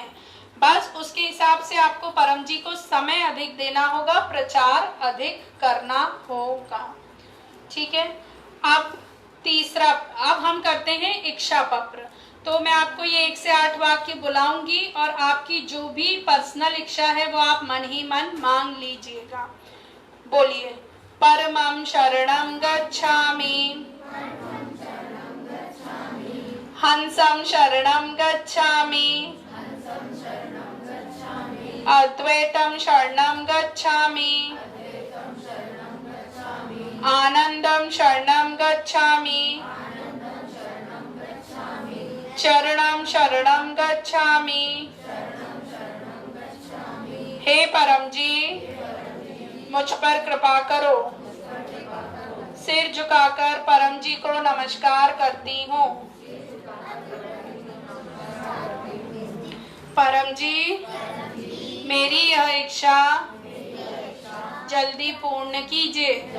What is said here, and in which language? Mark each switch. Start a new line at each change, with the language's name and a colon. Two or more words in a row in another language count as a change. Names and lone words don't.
Hindi: बस उसके हिसाब से आपको परम जी को समय अधिक देना होगा, प्रचार अधिक करना होगा। ठीक है, अब तीसरा, अब हम करते हैं इच्छा पत्र। तो मैं आपको ये 1 से 8 वाक्य बुलाऊंगी और आपकी जो भी पर्सनल इच्छा है वो आप मन ही मन मांग लीजिएगा। बोलिए।
Sanskrit: परमं शरणं गच्छामि, हंसं शरणं गच्छामि, अद्वैतम शरणं गच्छामि, आनंदम शरणं गच्छामि, चरणं शरणं गच्छामि।
Hindi: हे परम जी, मुझ पर कृपा करो। सिर झुकाकर परम जी को नमस्कार करती हूँ। परम जी, मेरी यह इच्छा जल्दी पूर्ण कीजिए।